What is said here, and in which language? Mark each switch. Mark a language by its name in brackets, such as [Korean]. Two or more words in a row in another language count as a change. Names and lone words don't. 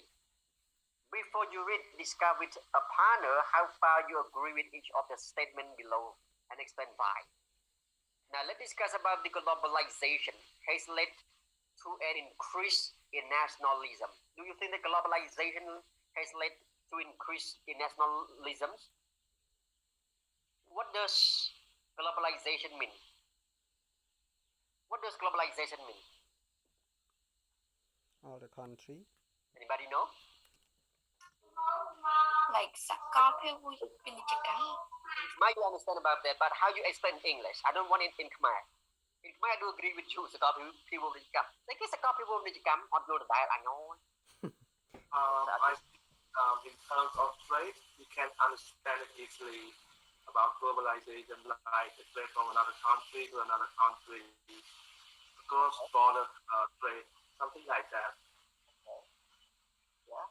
[English] before you read discuss with a partner how far you agree with each of the statement below and explain why now let's discuss about the globalization has led to an increase in nationalism do you think that globalization has led to increase in nationalisms what does globalization mean what does globalization mean all the country anybody know [Khmer] like សកលភាវូបនីយកម្ម [English] Might you understand about that but how you explain English I don't want it in Khmer in Khmer I do agree with you [Khmer] សកលភាវូបនីយកម្មតែគេសកលភាវូបនីយកម្មអត់យល់ដដែលអញអូយ [English] I think in terms of trade, you can understand it easily about globalization, like a trade from another country to another country, cross-border trade, something like that. Yeah.